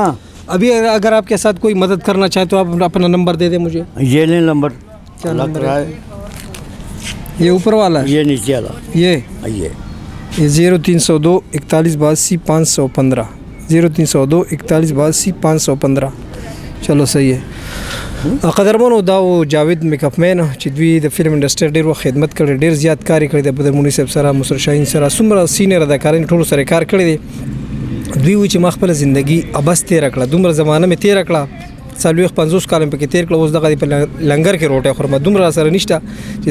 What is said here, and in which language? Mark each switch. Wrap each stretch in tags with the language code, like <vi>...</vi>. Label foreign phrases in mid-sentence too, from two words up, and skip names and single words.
<ur>ابھی اگر آپ کے ساتھ کوئی مدد کرنا چاہے تو آپ اپنا نمبر دے دیں مجھے. یہ لے نمبر. کیا نمبر ہے؟ یہ اوپر والا ہے? یہ نیچے والا. یہ 0302 41 82 515 0302 41 82 515. چلو صحیح ہے.</ur> <ps>قدرمنو دا و جاوید میک اپ مین چې دوی د فلم انډستری ډیر وخت خدمت کړي ډیر زیات کار کړی د بدرمونی صاحب سره مصر شاهین سره څومره سینیر اداکارین ټول سره کار کړی دی دوی و چې ما خپل ژوندۍ ابس تیر کړه دومره زمانه می تیر کړه 50 کال په کې تیر کړه اوس دغه په لنګر کې روټه خورم دومره سره نشته چې</ps>